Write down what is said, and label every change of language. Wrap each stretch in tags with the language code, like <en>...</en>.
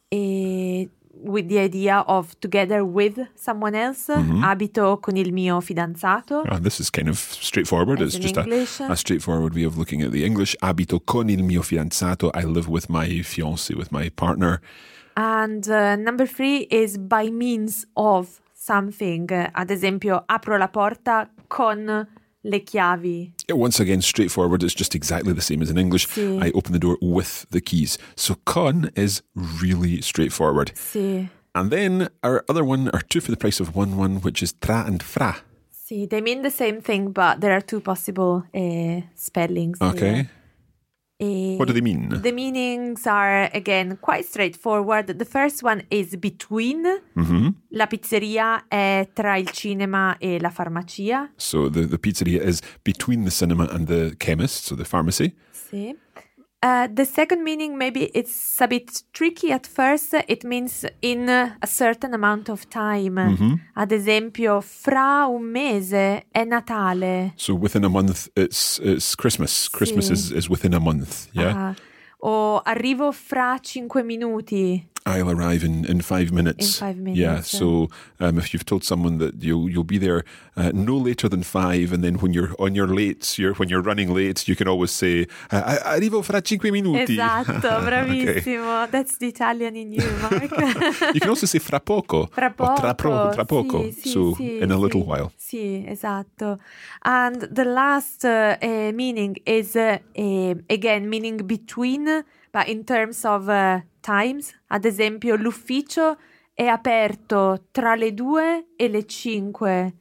<en>With the idea of together with someone else, mm-hmm.</en> <it>Abito con il mio fidanzato.</it> <en>Oh, this is kind of straightforward. It's just a straightforward way of looking at the English.</en> <it>Abito con il mio fidanzato.</it> <en>I live with my fiancé, with my partner. And number three is by means of something.</en> <it>Ad esempio, apro la porta con le chiavi.</it> <en>Once again, straightforward. It's just exactly the same as in English.</en> <it>Sì.</it> <en>I open the door with the keys. So con is really straightforward.</en> <it>Sì.</it> <en>And then our other one are two for the price of one, which is tra and fra. Sì, they mean the same thing, but there are two possible spellings. Okay. What do they mean? The meanings are, again, quite straightforward. The first one is between. Mm-hmm.</en> <it>La pizzeria è tra il cinema e la farmacia.</it> <en>So the pizzeria is between the cinema and the chemist, so the pharmacy.</en> <it>Sì.</it> <en>The second meaning, maybe it's a bit tricky at first. It means in a certain amount of time. Mm-hmm.</en> <it>Ad esempio, fra un mese è Natale.</it> <en>So within a month, it's Christmas. Sì. Christmas is within a month, yeah?</en> <it>O arrivo fra 5 minuti.</it> <en>I'll arrive in 5 minutes. In 5 minutes. Yeah, so if you've told someone that you'll be there no later than five, and then when you're on your late, when you're running late, you can always say,</en> <it>arrivo fra 5 minuti. Esatto, bravissimo.</it> <en>Okay. That's the Italian in you, Mark. You can also say fra poco.</en> <it>Fra poco. Tra poco. Sì,</it> <en>so</en> <it>sì,</it> <en>in a</en> <it>sì.</it> <en>Little while.</en> <it>Sì, esatto.</it> <en>And the last meaning is, again, meaning between, but in terms of times.</en> <it>Ad esempio, l'ufficio è aperto tra le 2 e le 5.</it>